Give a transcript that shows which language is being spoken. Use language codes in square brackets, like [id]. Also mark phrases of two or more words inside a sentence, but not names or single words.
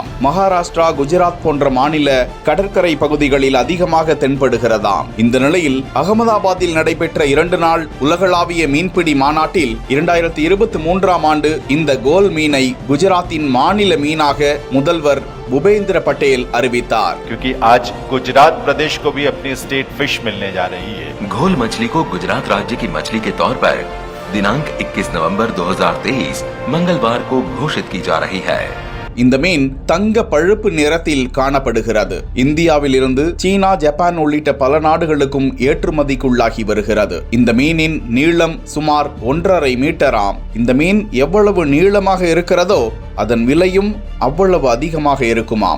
[ta] மகாராஷ்டிரா, குஜராத் போன்ற மாநில கடற்கரை பகுதிகளில் அதிகமாக தென்படுகிறதாம். இந்த நிலையில் அகமதாபாத்தில் நடைபெற்ற 2 நாள் உலகளாவிய மீன்பிடி மாநாட்டில் 2023ஆம் ஆண்டு இந்த கோல் மீனை குஜராத்தின் மாநில மீனாக முதல்வர் भूपेंद्र पटेल அறிவித்தார். [hi] क्योंकि आज गुजरात प्रदेश को भी अपनी [en] state fish [hi] मिलने जा रही है. घोल मछली को गुजरात राज्य की मछली के तौर पर दिनांक 21 नवंबर 2023 मंगलवार को घोषित की जा रही है. [ta] இந்த மீன் தங்க பழுப்பு நிறத்தில் காணப்படுகிறது. இந்தியாவில் இருந்து சீனா, ஜப்பான் உள்ளிட்ட பல நாடுகளுக்கும் ஏற்றுமதிக்குள்ளாகி வருகிறது. இந்த மீனின் நீளம் சுமார் 1.5 மீட்டராம். இந்த மீன் எவ்வளவு நீளமாக இருக்கிறதோ அதன் விலையும் அவ்வளவு அதிகமாக இருக்குமாம்.